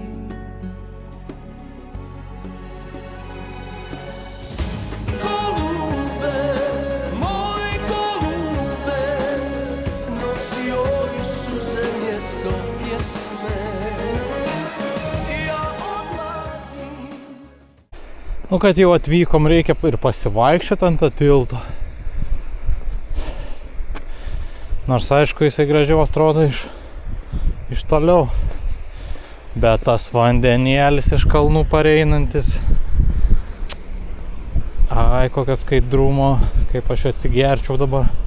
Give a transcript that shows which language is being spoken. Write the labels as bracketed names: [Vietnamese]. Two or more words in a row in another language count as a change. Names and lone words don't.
[Bosnian] Golube, moj golube, nosio i suze mjesto pjesme. Ja odlazim. [Lithuanian] Nu, kad jau atvykom, reikia ir pasivaikščioti ant to tilto. Nors aišku, jisai gražiau atrodo iš toliau. Bet tas vandenėlis iš kalnų pareinantis Ai, kokio skaidrumo, kaip aš atsigerčiau dabar.